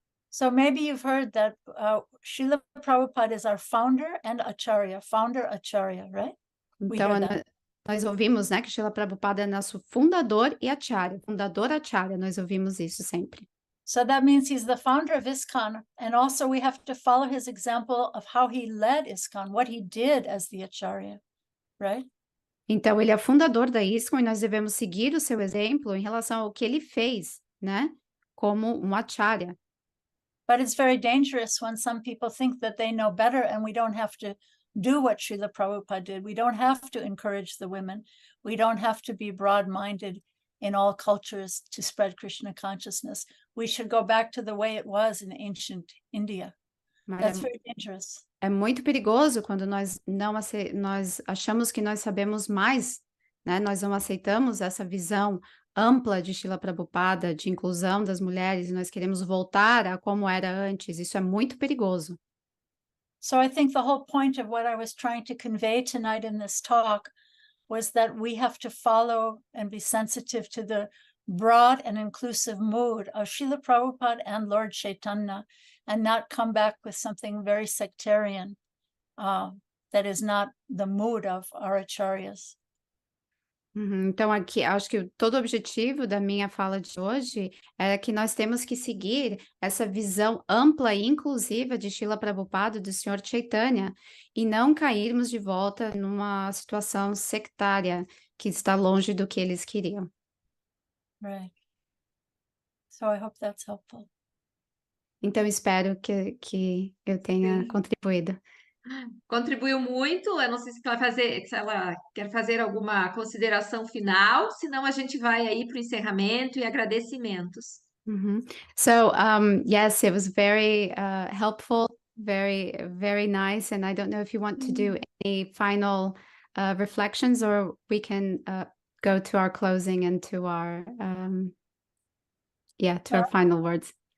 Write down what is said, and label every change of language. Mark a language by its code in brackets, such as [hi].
[en] So maybe you've heard that Srila Prabhupada is our founder and acharya, right? [pt] Então, Nós ouvimos, né, que Srila Prabhupada é nosso fundador e acharya, fundador acharya, nós ouvimos isso sempre. [en] So that means he's the founder of ISKCON, and also we have to follow his example of how he led ISKCON, what he did as the acharya, right? [pt] Então, ele é fundador da ISKCON e nós devemos seguir o seu exemplo em relação ao que ele fez, né, como um acharya. [en] But it's very dangerous when some people think that they know better and we don't have to do what Srila Prabhupada did. We don't have to encourage the women. We don't have to be broad-minded in all cultures to spread Krishna consciousness. We should go back to the way it was in ancient India. That's very dangerous. [pt] É muito perigoso quando nós nós achamos que nós sabemos mais, né? Nós não aceitamos essa visão ampla de Srila Prabhupada, de inclusão das mulheres, e nós queremos voltar a como era antes. Isso é muito perigoso. [en] So I think the whole point of what I was trying to convey tonight in this talk was that we have to follow and be sensitive to the broad and inclusive mood of Srila Prabhupada and Lord Chaitanya, and not come back with something very sectarian that is not the mood of our acharyas. [pt] Então, aqui, acho que todo o objetivo da minha fala de hoje é que nós temos que seguir essa visão ampla e inclusiva de Srila Prabhupada, do Sr. Chaitanya, e não cairmos de volta numa situação sectária que está longe do que eles queriam. [en] Right. So I hope that's helpful. [pt] Então, espero que eu tenha contribuído. Contribuiu muito. Eu não sei se ela quer fazer alguma consideração final, senão a gente vai aí para o encerramento e agradecimentos. [en] So, yes, it was very helpful, very, very nice. And I don't know if you want to do any final reflections, or we can go to our closing and to our, our final words.